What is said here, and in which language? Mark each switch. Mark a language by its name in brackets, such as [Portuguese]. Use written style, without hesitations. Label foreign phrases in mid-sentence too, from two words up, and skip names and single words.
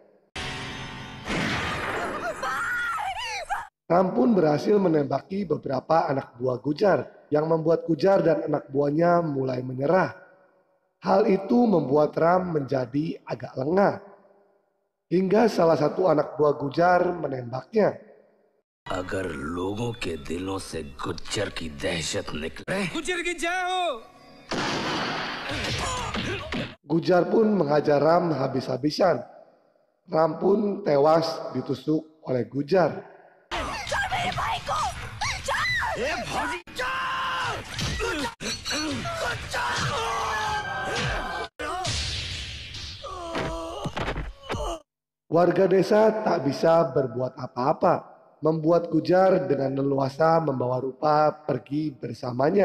[Indonesian] Ram pun berhasil menembaki beberapa anak buah Gujar yang membuat Gujar dan anak buahnya mulai menyerah. Hal itu membuat Ram menjadi agak lengah. Hingga salah satu anak buah Gujar menembaknya. [Hindi] अगर लोगों के दिलों से गुज्जर की दहशत निकले गुज्जर की जय हो। [Indonesian] Gujar pun menghajar Ram habis-habisan. Ram pun tewas ditusuk oleh Gujar. Warga desa tak bisa berbuat apa-apa, membuat Gujar dengan leluasa membawa Rupa pergi bersamanya.